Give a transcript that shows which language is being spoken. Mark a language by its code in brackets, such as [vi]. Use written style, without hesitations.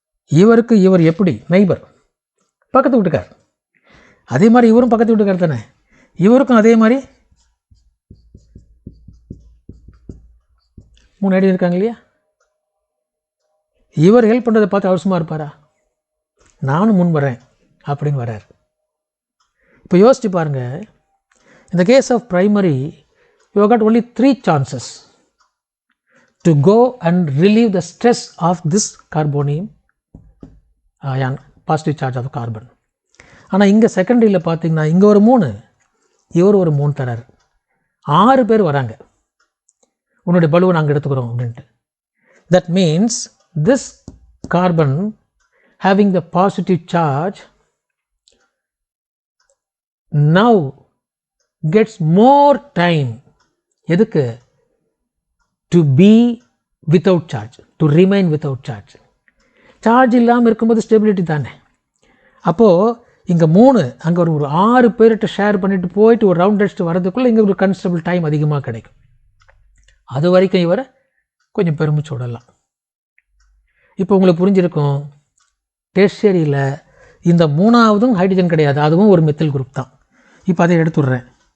[ta] இவருக்கு இவர் எப்படி நெய்பர், பக்கத்து வீட்டுக்கார். அதே மாதிரி இவரும் பக்கத்து வீட்டுக்கார் தானே, இவருக்கும் அதே மாதிரி 3 ஐடி இருக்காங்க இல்லையா. இவர் ஹெல்ப் பண்ணுறதை பார்த்து அவர் சும்மா இருப்பாரா? நானும் முன் வரேன் அப்படின்னு வர்றார். இப்போ யோசிச்சு பாருங்கள், இந்த [en] Case of primary you got only 3 chances to go and relieve the stress of this carbonium ion, positive charge of carbon. [ta] ஆனால் இங்கே செகண்டரியில் பார்த்தீங்கன்னா இங்கே ஒரு 3, இவர் ஒரு 3 தரார். 6 பேர் வராங்க, உன்னுடைய பலுவை நாங்கள் எடுத்துக்கிறோம் அப்படின்ட்டு. [en] That means this carbon having the positive charge now gets more time. [ta] எதுக்கு? [en] To be without charge, to remain without charge. [ta] Charge இல்லாமல் இருக்கும்போது ஸ்டெபிலிட்டி தானே. அப்போது இங்கே 3, அங்கே ஒரு 6 பேர்கிட்ட ஷேர் பண்ணிட்டு போயிட்டு ஒரு ரவுண்ட் அடிச்சுட்டு வரதுக்குள்ளே இங்கே ஒரு கன்ஸ்டபிள் டைம் அதிகமாக கிடைக்கும். அது வரைக்கும் இவரை கொஞ்சம் பெருமிச்சு விடலாம். இப்போ உங்களுக்கு புரிஞ்சிருக்கும், டெர்ஷியரியில் இந்த 3ஆவதும் ஹைட்ரஜன் கிடையாது, அதுவும் ஒரு மெத்தில் குரூப் தான். இப்போ அதை எடுத்துடுறேன்.